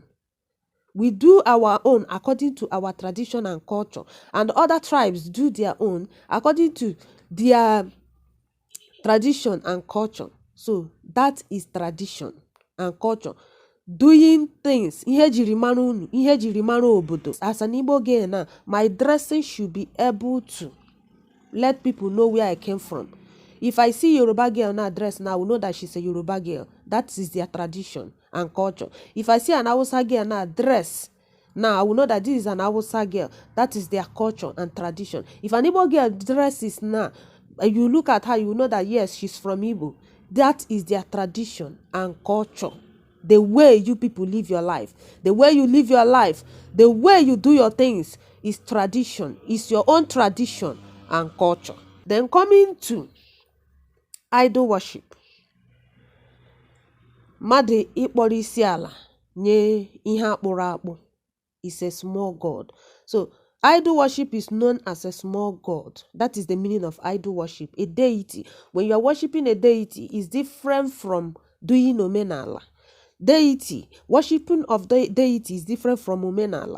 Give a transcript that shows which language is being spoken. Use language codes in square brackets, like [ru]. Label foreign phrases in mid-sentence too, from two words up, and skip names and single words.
[en] We do our own according to our tradition and culture, and other tribes do their own according to their tradition and culture. So that is tradition and culture. Doing things. [ig] Ihe jiri mara unu, ihe jiri mara obodo. [en] As an Igbo girl now, my dressing should be able to let people know where I came from. If I see Yoruba girl now dress now, I will know that she's a Yoruba girl. That is their tradition and culture. If I see an Hausa girl now dress, now I will know that this is an Hausa girl. That is their culture and tradition. If an Igbo girl dresses now, you look at her, you will know that yes, she's from Igbo. That is their tradition and culture. The way you people live your life, the way you live your life, the way you do your things is tradition, is your own tradition and culture. Then coming to idol worship. [ig] Mmadụ ịkpọrọ isi ala nye ihe akpụrụ akpụ [en] is a small god. So idol worship is known as a small god. That is the meaning of idol worship. A deity. When you are worshiping a deity, is different from doing Omenala. Deity, worshiping of the deity is different from Omenala.